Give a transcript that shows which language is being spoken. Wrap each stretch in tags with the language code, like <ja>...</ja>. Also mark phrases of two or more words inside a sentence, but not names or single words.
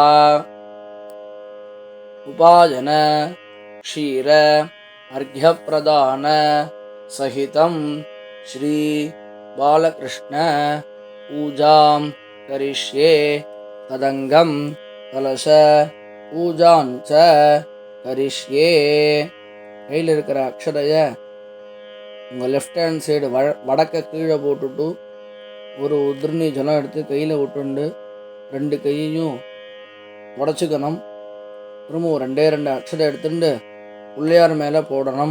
<sa>उपायन क्षीर अर्घ्यप्रदान सहितं श्री बालकृष्ण पूजां करिष्ये. तदंगम कलश पूजाञ्च करिष्ये.</sa> <ta>கையில் இருக்கிற அக்ஷதைய உங்கள்</ta> <en>left hand side</en> <ta>வடக்க கீழே போட்டுட்டு ஒரு உதிர்ணி ஜலம் எடுத்து கையில் விட்டுண்டு 2 கையையும் உடச்சிக்கணும். திரும்ப 2 அக்ஷதை எடுத்துட்டு பிள்ளையார் மேலே போடணும்.</ta>